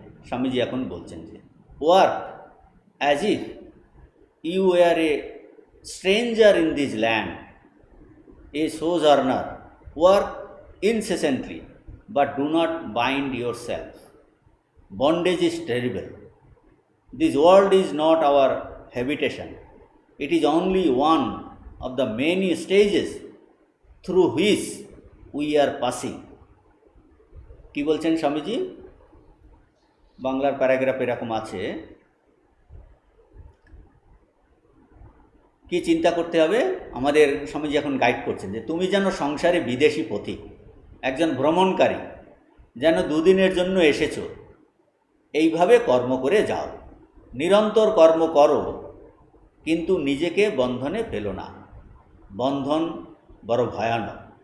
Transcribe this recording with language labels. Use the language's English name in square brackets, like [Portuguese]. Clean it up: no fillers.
[Bangla] স্বামীজি এখন বলছেন যে [English] Work as if you were a stranger in this land, a sojourner, work incessantly but do not bind yourself. Bondage is terrible. This world is not our habitation. It is only one of the many stages through which we are passing. [Bangla] কি বলছেন স্বামীজি, বাংলার paragraph এরকম আছে, কি চিন্তা করতে হবে আমাদের। স্বামীজি এখন গাইড করছেন যে তুমি যেন সংসারে বিদেশি পথিক, একজন ভ্রমণকারী, যেন দুদিনের জন্য এসেছো, এইভাবে কর্ম করে যাও, নিরন্তর কর্ম করো, কিন্তু নিজেকে বন্ধনে ফেলো না, বন্ধন বড় ভয়ানক।